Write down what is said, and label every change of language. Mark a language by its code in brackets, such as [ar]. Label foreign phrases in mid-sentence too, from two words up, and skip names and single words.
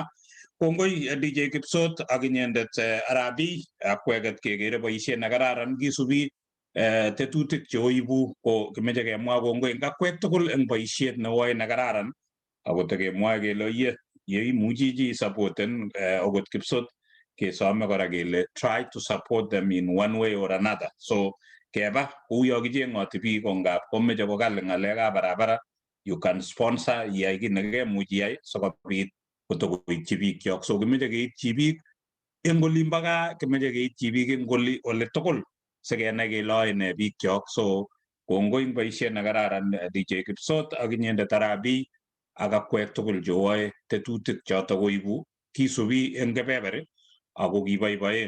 [kln] Kongoi DJ Kipsot ak inyendet Arabi akweket kekere boisiet nekararan kisubi tetutik cheoibu, ko kimeche kemwa kongoi eng akwek tugul eng boisiet neoe nekararan ako tekemwae kele oye yeimuchi chi supporten okot Kipsot kesome kora kele [en] try to support them in one way or another. [kln] So keba kouyo kicheng'oti biik ko ngap komeche kokali ng'alekab barabara, [en] you can sponsor [kln] iyai kiy nekemuch iyai sikobit kotokoityi biik chok. So kimeche keityi biik eng olimbo gaa, kimeche keityi biik eng ole tugul sikenai kele oe ne biik chok. So kongoi eng boisiet nekararan DJ Kipsot ak inyendet Arabi ak akwek tugul cheoe tetutik chotok koibu kisubi eng kebeberi ako kiboiboen.